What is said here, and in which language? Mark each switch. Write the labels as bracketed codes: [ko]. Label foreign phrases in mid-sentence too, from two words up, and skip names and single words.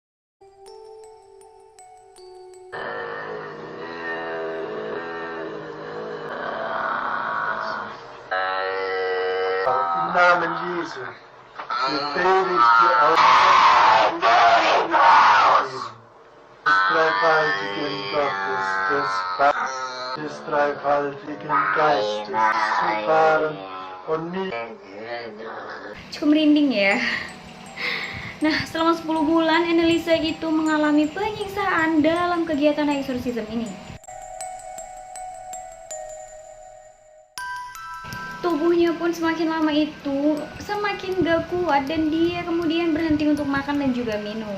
[de] Im Namen Jesu befehle ich dir aus des dreifaltigen Gottes, des dreifaltigen Geistes zu fahren und nicht. [id] Cukup merinding ya. Nah, selama 10 bulan Anneliese itu mengalami penyiksaan dalam kegiatan eksorsisme ini. Tubuhnya pun semakin lama itu semakin gak kuat dan dia kemudian berhenti untuk makan dan juga minum.